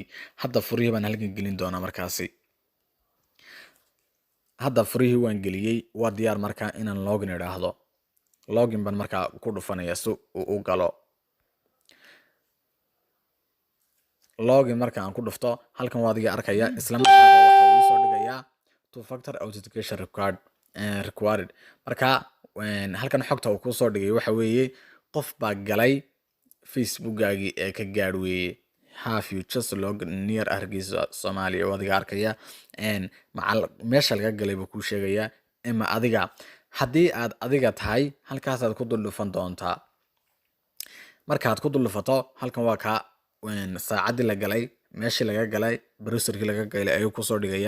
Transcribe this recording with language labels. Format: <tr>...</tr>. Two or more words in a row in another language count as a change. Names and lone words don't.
<so>hadda furihii baan halkan gelin doonaa markaasi. hadda furihii waan geliyey, waa diyaar markaa inaan login idhaahdo. login baan markaa ku dhufanaya si uu u galo. login marka aan ku dhufto, halkan waa adiga arkaya, isla markaaba waxa uu soo dhigayaa</so> <en>two factor authentication required.</en> <so>marka halkan xogta uu ku soo dhigay waxa weeye qof baa galay facebookgaagii ee ka gaar weeye.</so> <en>have you just logged near Hargeysa Soomaaliya,</en> <so>waa adiga arkaya meesha laga galay buu kuu sheegayaa. ama adiga haddii aad adiga tahay, halkaasaad ku dul dhufan doontaa. markaad ku dul dhufato, halkan waa ka saacadii la galay, meeshii laga galay, browserkii laga galay ayuu kusoo dhigayaa.</so>